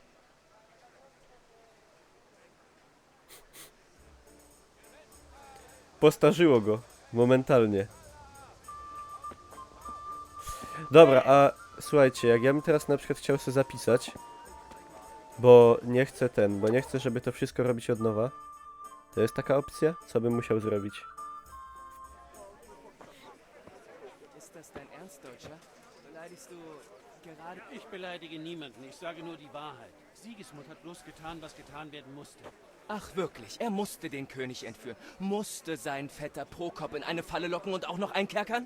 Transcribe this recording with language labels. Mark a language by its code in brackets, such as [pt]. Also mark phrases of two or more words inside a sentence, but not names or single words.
[pl] Postarzyło go. Momentalnie. Dobra, a słuchajcie, jak ja bym teraz na przykład chciał sobie zapisać, bo nie chcę bo nie chcę, żeby to wszystko robić od nowa. To jest taka opcja? Co bym musiał zrobić? [de] Ist das dein Ernst, Deutscher? Beleidigst du gerade... Ich beleidige niemanden, ich sage nur die Wahrheit. Sigismund hat bloß getan, was getan werden musste. Ach wirklich, er musste den König entführen. Musste seinen Vetter Prokop in eine Falle locken und auch noch einkerkern?